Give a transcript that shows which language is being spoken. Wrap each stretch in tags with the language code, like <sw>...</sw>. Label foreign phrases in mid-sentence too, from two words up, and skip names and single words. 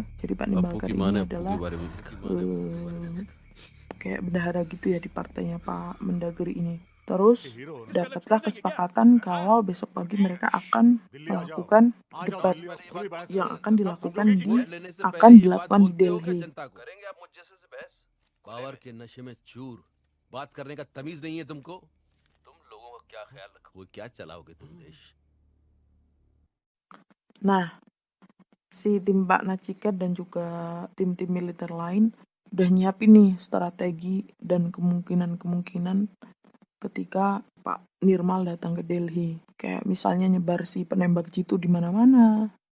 <id>Jadi Pak Nimbalkar ini adalah kayak bendahara gitu ya di partainya Pak Mendagri ini. Terus dapatlah kesepakatan kalau besok pagi mereka akan melakukan debat yang akan dilakukan di Delhi.</id> <hi>बात करने का तमीज नहीं है तुमको तुम लोगों का क्या ख्याल रखोगे क्या चलाओगे तुम देश.</hi> <id>Nah, si tim Pak Naciket dan juga tim-tim militer lain udah nyiapin nih strategi dan kemungkinan ketika Pak Nirmal datang ke Delhi. Kayak misalnya nyebar si penembak jitu di mana-mana.</id>